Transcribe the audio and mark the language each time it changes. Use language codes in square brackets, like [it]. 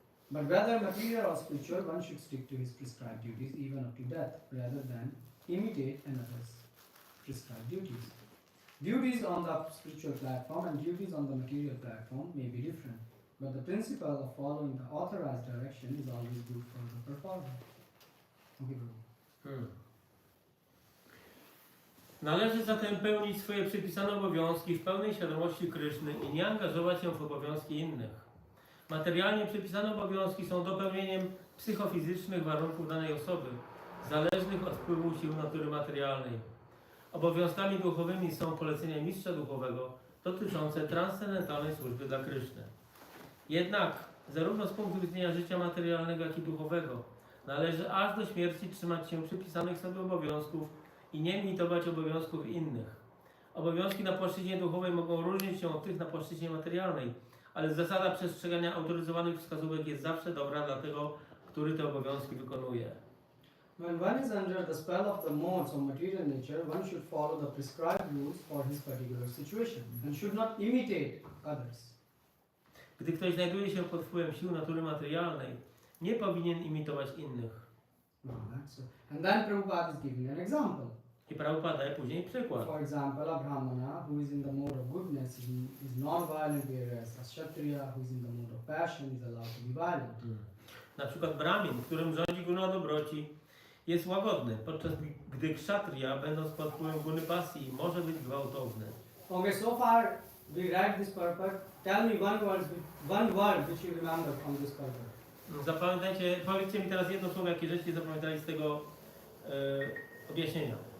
[en] But whether material or spiritual, one should stick to his prescribed duties even up to death, rather than imitate another's prescribed duties. Duties on the spiritual platform and duties on the material platform may be different, but the principle of following the authorized direction is always good for the performer. Okay, Prabhu. [pl] Należy zatem pełnić swoje przypisane obowiązki w pełnej świadomości Kryszny i nie angażować się w obowiązki innych. Materialnie przypisane obowiązki są dopełnieniem psychofizycznych warunków danej osoby, zależnych od wpływu sił natury materialnej. Obowiązkami duchowymi są polecenia mistrza duchowego dotyczące transcendentalnej służby dla Kryszny. Jednak zarówno z punktu widzenia życia materialnego, jak i duchowego należy aż do śmierci trzymać się przypisanych sobie obowiązków i nie imitować obowiązków innych. Obowiązki na płaszczyźnie duchowej mogą różnić się od tych na płaszczyźnie materialnej, ale zasada przestrzegania autoryzowanych wskazówek jest zawsze dobra dla tego, który te obowiązki wykonuje. [en] When one is under the spell of the modes of material nature, one should follow the prescribed rules for his particular situation and should not imitate others. [pl] Gdy ktoś znajduje się pod wpływem sił natury materialnej, nie powinien imitować innych. [en] And then Prabhupada is giving an example. [pl] I Prabhupada daje później przykład. [en] For example, a Brahmana who is in the mode of goodness is non-violent, whereas a Kshatriya who is in the mode of passion is allowed to be violent. [pl] Na przykład Brahmin, którym rządzi guna dobroci, jest łagodny, podczas gdy kshatriya, będąc pod wpływem guny pasji, może być gwałtowny. [en] Okay, so far we read this purport. Tell me one word which you remember from this purport. [pl] Zapamiętajcie, powiedzcie mi teraz jedno słowo, jakie żeście zapamiętali z tego objaśnienia.